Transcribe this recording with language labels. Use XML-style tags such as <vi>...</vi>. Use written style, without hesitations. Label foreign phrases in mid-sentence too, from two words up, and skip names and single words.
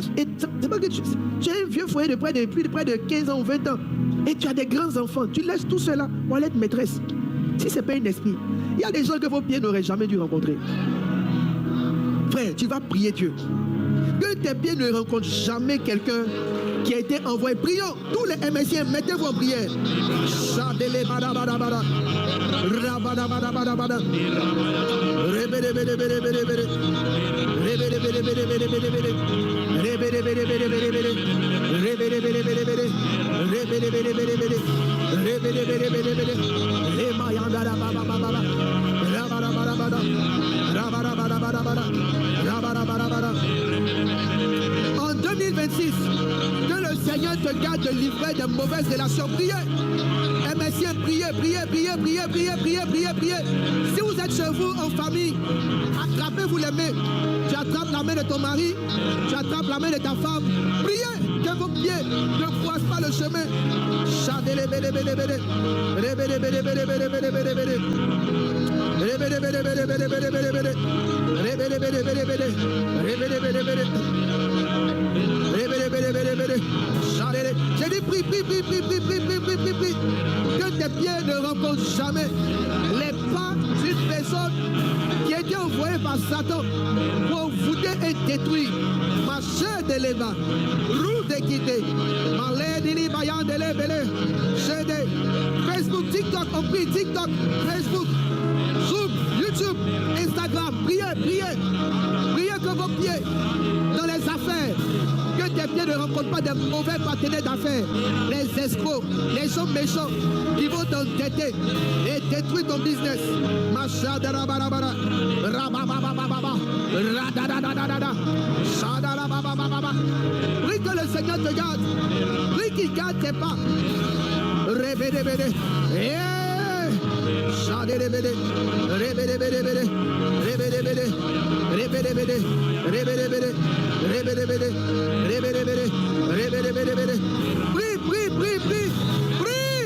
<fr>Et c'est pas que tu as un vieux foyer de près de 15 ans ou 20 ans et tu as des grands enfants. Tu laisses tout cela pour aller être maîtresse. Si ce n'est pas un esprit, il y a des gens que vos pieds n'auraient jamais dû rencontrer. Frère, tu vas prier Dieu. Que tes pieds ne rencontrent jamais quelqu'un qui a été envoyé. Prions, tous les MSiens, mettez-vous en prière. Chadele bada bada bada. Rabada bada bada bada. Rebede bede bede bede bede. Rebede bede bede bede bede bede. Rebede bede bede bede bede. Rebede bede bede bede. Rebede bede bede bede. Rebede bede bede bede. Remayanda la baba baba. Rabada bada bada. Rabada bada bada bada. Rabada bada bada. En 2026, que le Seigneur te garde de livrer de mauvaises relations. Priez. MSiens, priez, priez, priez, priez, priez, priez, priez, priez. Si vous êtes chez vous en famille, attrapez-vous les mains. Tu attrapes la main de ton mari, tu attrapes la main de ta femme. Priez que vos pieds ne croisent pas le chemin. Chadele bele bele bele. Rebele bele bele bele bele bele bele. Rebele bele bele bele bele bele bele. Rebele bele bele bele. Rebele bele bele. J'ai dit prie, prie, prie, prie, prie, prie, prie, prie, prie, prie. Que tes pieds ne rencontrent jamais les pas d'une personne qui a été envoyée par Satan pour voûter et détruire. Ma chère de l'Eva, roue de quitter, ma lady bayan de l'Ebele, Facebook, TikTok, on prie, TikTok, Facebook, Zoom, YouTube, Instagram, priez, priez, priez que vos pieds dans les affaires. Que tes pieds ne rencontrent pas de mauvais partenaires d'affaires, les escrocs, les gens méchants qui vont t'endetter et détruire ton business. Machadarabarabara, rabababababa, radadadadada, chadalababababa. Prie que le Seigneur te garde, prie qu'il garde tes pas. Rébédébédé. Prie.</fr>